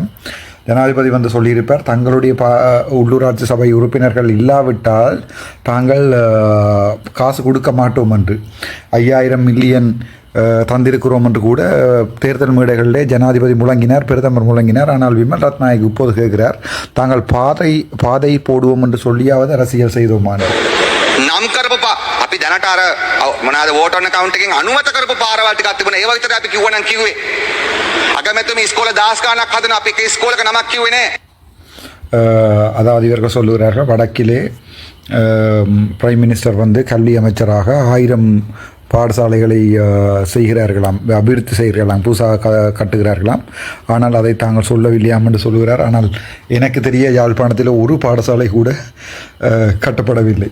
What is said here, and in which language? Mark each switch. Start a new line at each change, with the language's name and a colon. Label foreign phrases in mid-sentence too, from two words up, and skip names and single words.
Tamil: ஜனாதிபதி வந்து சொல்லியிருப்பார், தங்களுடைய உள்ளூராட்சி சபை உறுப்பினர்கள் இல்லாவிட்டால் தாங்கள் காசு கொடுக்க மாட்டோம் என்று. 5000 மில்லியன் தந்திருக்கிறோம் என்று கூட தேர்தல் மேடைகளிலே ஜனாதிபதி முழங்கினார், பிரதமர் முழங்கினார். ஆனால் விமல் ரத்நாயக் இப்போது கேட்கிறார், தாங்கள் பாதை போடுவோம் என்று சொல்லியாவது அரசியல் செய்தோமான.
Sinhala: නම් කරපු අපි දැනට අර මොනවාද
English: vote on account
Sinhala: එකෙන් අනුමත කරපු පාරවල් ටිකක් තිබුණා. ඒව විතර අපි කිව්වනම් කිව්වේ. අගමැතිතුමී ඉස්කෝල 10 ගාණක් හදන අපි එක ඉස්කෝලක නමක් කිව්වේ නෑ.
Tamil: அதாவது இவர்கள் சொல்லுகிறார்கள், வடக்கிலே
English: prime minister
Tamil: வந்து கல்வி அமைச்சராக 1000 பாடசாலைகளை செய்கிறார்களாம், அபிவிருத்தி செய்கிறார்களாம், புதுசாக கட்டுகிறார்களாம். ஆனால் அதை தாங்கள் சொல்லவில்லையாம் என்று சொல்லுகிறார். ஆனால் எனக்கு தெரிய யாழ்ப்பாணத்தில் ஒரு பாடசாலை கூட கட்டப்படவில்லை.